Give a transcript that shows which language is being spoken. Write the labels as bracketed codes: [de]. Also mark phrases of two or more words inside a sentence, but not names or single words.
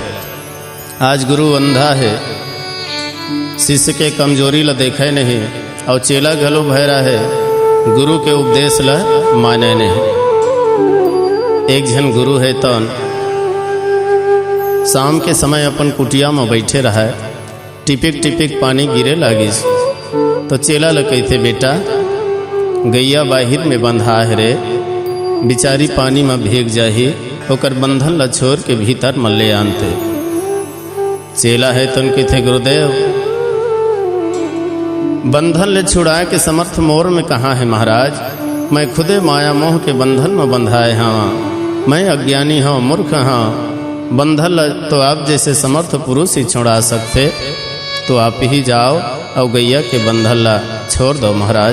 [hne] आज गुरु अंधा है, शिष्य के कमजोरी ला देखे नहीं, और चेला गलो भैरा है, गुरु के उपदेश ला माने नहीं। एक जन गुरु है तो शाम के समय अपन कुटिया में बैठे रहा, टिपिक टिपिक पानी गिरे लागिस। तो चेला ल कहते, बेटा गैया बाहिर में बंधा है रे, बिचारी पानी में भीग जाही, ओकर बंधन ला छोड़ के भीतर में ले आनते। चेला है तो कहते, गुरुदेव बंधन ले छुड़ाए के समर्थ मोर में कहाँ है महाराज, मैं खुदे माया मोह के बंधन में बंधाए हाँ, मैं अज्ञानी हूँ, मूर्ख हाँ। बंधन तो आप जैसे समर्थ पुरुष ही छुड़ा सकते, तो आप ही जाओ और गैया के बंधन ला छोड़ दो महाराज।